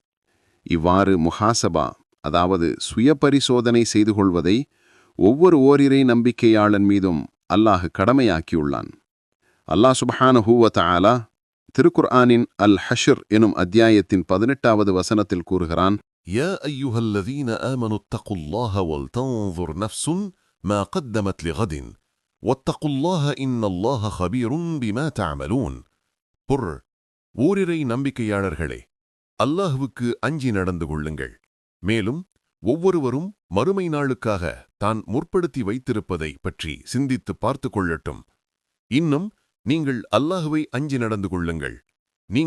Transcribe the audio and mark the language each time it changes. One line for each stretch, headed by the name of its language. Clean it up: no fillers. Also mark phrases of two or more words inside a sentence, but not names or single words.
Tamil: இவ்வாறு முஹாசபா, அதாவது சுய பரிசோதனை செய்து கொள்வதை ஒவ்வொரு ஓரிரை நம்பிக்கையாளன் மீதும் அல்லாஹ் கடமையாக்கியுள்ளான்.
Arabic: الله سبحانه وتعالى
Tamil: திருக்குர்ஆனின் அல் ஹஷ்ர் எனும் அத்தியாயத்தின் 18வது வசனத்தில் கூறுகிறான்,
Arabic: يا أيها الذين آمنوا اتقوا الله ولتنظر نفس ما قدمت لغد واتقوا الله إن الله خبير بما تعملون.
Tamil: பொர், ஓரிரை நம்பிக்கையாளர்களே, அல்லாஹ்வுக்கு அஞ்சி நடந்து கொள்ளுங்கள். மேலும் ஒவ்வொருவரும் மறுமை நாளுக்காக தான் முற்படுத்தி வைத்திருப்பதை பற்றி சிந்தித்து பார்த்து கொள்ளட்டும். இன்னும் நீங்கள் அல்லாஹ்வை அஞ்சி நடந்து கொள்ளுங்கள்.